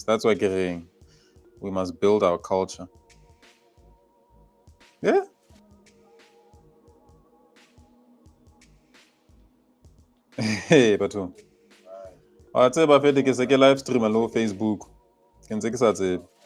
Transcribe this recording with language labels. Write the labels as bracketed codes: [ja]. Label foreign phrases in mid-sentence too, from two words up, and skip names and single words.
[en] That's why we must build our culture. Yeah. [st] Hey, batho. Wa tseba fete ke se ke [en] live stream [st] lo Facebook. Ke ntse ke sa tsebe.